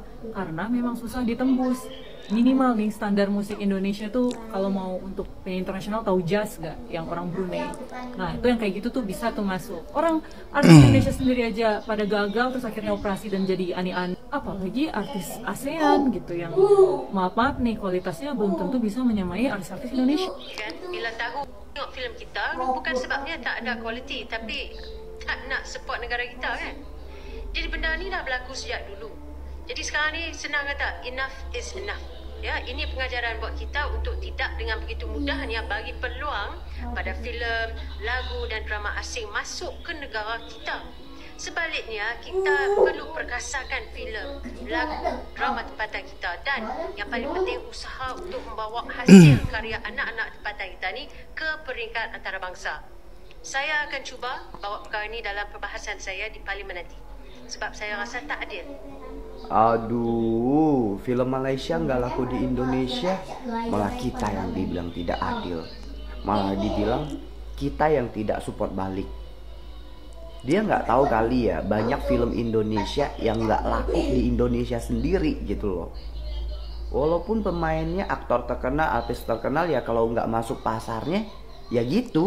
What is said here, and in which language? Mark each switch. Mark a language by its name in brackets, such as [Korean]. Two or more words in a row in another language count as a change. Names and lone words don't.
[Indonesian] Karena memang susah ditembus. Minimal nih standar musik Indonesia tuh kalau mau untuk penyanyi internasional tahu jazz gak, yang orang Brunei. Nah itu yang kayak gitu tuh bisa tuh masuk. Orang artis Indonesia sendiri aja pada gagal terus akhirnya operasi dan jadi aneh-aneh, apalagi artis ASEAN gitu yang maaf nih kualitasnya belum tentu bisa menyamai artis-artis Indonesia. [Malay] Kan bila tahu tengok filem kita bukan sebabnya tak ada kualiti, tapi tak nak support negara kita kan. Jadi benda ni dah berlaku sejak dulu. Jadi sekarang ni senang kata [English] enough is enough. [Malay] Ya, ini pengajaran buat kita untuk tidak dengan begitu mudahnya bagi peluang pada filem, lagu dan drama asing masuk ke negara kita. Sebaliknya, kita perlu perkasakan filem, lagu, drama tempatan kita dan yang paling penting usaha untuk membawa hasil karya anak-anak tempatan kita ni ke peringkat antarabangsa. Saya akan cuba bawa perkara ini dalam perbahasan saya di parlimen nanti. Sebab saya rasa tak adil. [Indonesian] Aduh, film Malaysia nggak laku di Indonesia, malah kita yang dibilang tidak adil. Malah dibilang kita yang tidak support balik. Dia nggak tahu kali ya, banyak film Indonesia yang nggak laku di Indonesia sendiri gitu loh. Walaupun pemainnya aktor terkenal, artis terkenal, ya kalau nggak masuk pasarnya, ya gitu.